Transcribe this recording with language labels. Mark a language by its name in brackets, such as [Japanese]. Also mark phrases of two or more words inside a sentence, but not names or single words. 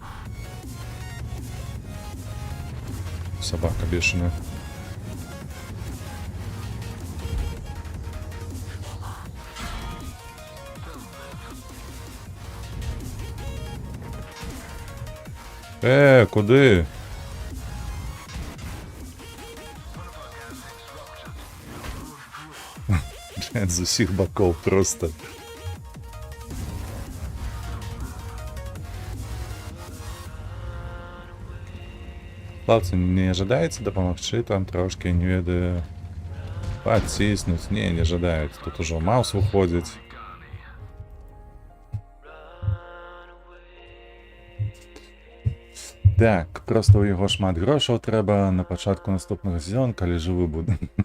[Russian] Собака бешеная. [Ukrainian] Куди? З усіх боков просто. [Belarusian] Хлопцы, не жадаеце дапамагчы там трошки, не ведаю, паціснуць? Не жадаюць. Тут ужо маус выходзіць. Так, просто у яго шмат грошаў трэба на пачатку наступных сезон, калі жывы буду.